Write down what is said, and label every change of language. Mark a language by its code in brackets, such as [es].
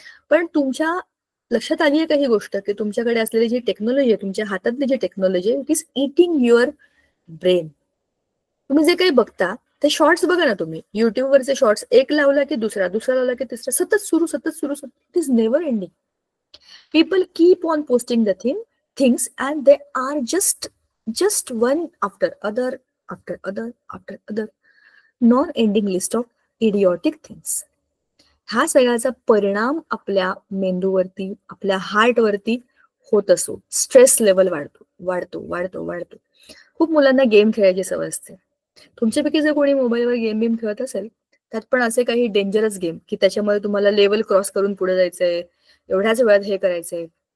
[mr] पण तुमच्या लक्षात आली आहे का ही गोष्ट की तुमच्याकडे असलेली जी टेक्नॉलॉजी आहे, तुमच्या हातातली जी टेक्नॉलॉजी आहे, [en] It is eating your brain. [mr] तुम्ही जे काही बघता ते शॉर्ट्स बघा ना तुम्ही, युट्यूबवरचे शॉर्ट्स, एक लावला की दुसरा, दुसरा लावला की तिसरा, सतत सुरू सतत सुरू, [en] It is never ending. People keep on posting the things and they are just one after other after other after other non-ending list of idiotic things. [mr] हा सगळ्याचा परिणाम आपल्या मेंदूवरती, आपल्या हार्टवरती होत असो. स्ट्रेस लेवल वाढतो वाढतो वाढतो वाढतो. खूप मुलांना गेम खेळायची सवय असते. तुमच्यापैकी जर कोणी मोबाईलवर गेम खेळत असेल, त्यात पण असे काही डेंजरस गेम की त्याच्यामध्ये तुम्हाला लेवल क्रॉस करून पुढे जायचंय, एवढ्याच वेळात हे करायचंय.